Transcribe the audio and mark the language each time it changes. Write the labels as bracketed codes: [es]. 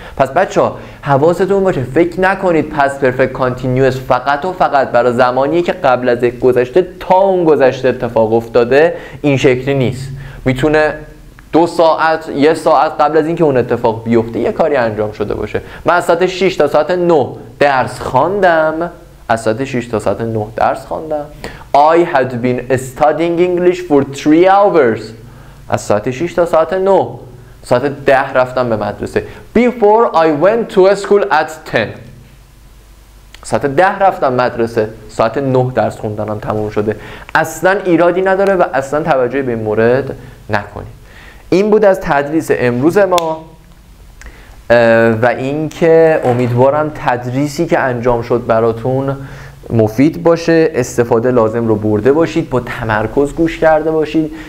[fa] پس بچه‌ها حواستون باشه، فکر نکنید پس perfect continuous فقط و فقط برای زمانیه که قبل از یک گذشته تا اون گذشته اتفاق افتاده. این شکلی نیست، میتونه 2 ساعت 1 ساعت قبل از اینکه اون اتفاق بیفته یه کاری انجام شده باشه. من از ساعت 6 تا ساعت 9 درس خواندم، از ساعت 6 تا ساعت 9 درس خواندم. [en] I had been studying English for 3 hours. [fa] از ساعت 6 تا ساعت 9. ساعت 10 رفتم به مدرسه. [en] Before I went to school at 10. [fa] ساعت 10 رفتم مدرسه، ساعت 9 درس خوندنم تموم شده. اصلا ایرادی نداره و اصلا توجه به این مورد نکنید. این بود از تدریس امروز ما و اینکه امیدوارم تدریسی که انجام شد براتون مفید باشه، استفاده لازم رو برده باشید، با تمرکز گوش کرده باشید.